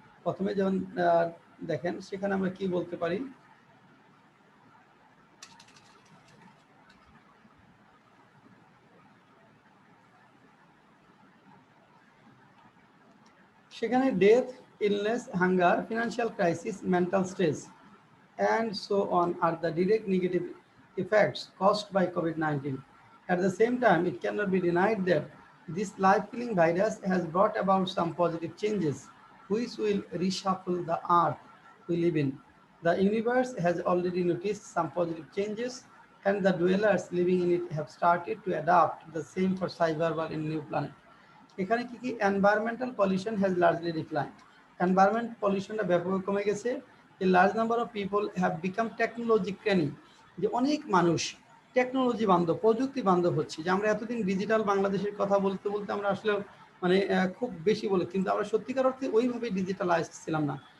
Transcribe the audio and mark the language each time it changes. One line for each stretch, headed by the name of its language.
Bangla: প্রথমে যেমন দেখেন সেখানে আমরা কি বলতে পারি, সেখানে
English: Death, illness, hunger, financial crisis, mental stress and so on are the direct negative effects caused by COVID-19. At the same time, it cannot be denied that this life-killing virus has brought about some positive changes which will reshuffle the earth we live in. The universe has already noticed some positive changes and the dwellers living in it have started to adapt the same for survival in new planet.
Bangla: এখানে কি কি
English: environmental pollution has largely decline,
Bangla: environment পলিউশনটা ব্যাপকভাবে কমে গেছে।
English: a large number of people have become technology crazy,
Bangla: যে অনেক মানুষ technology বান্ধব, প্রযুক্তি বান্ধব হচ্ছে। যে আমরা এতদিন ডিজিটাল বাংলাদেশের কথা বলতে বলতে আমরা আসলে মানে খুব বেশি বলে, কিন্তু আমরা সত্যিকার অর্থে ওইভাবে ডিজিটালাইজ ছিলাম না।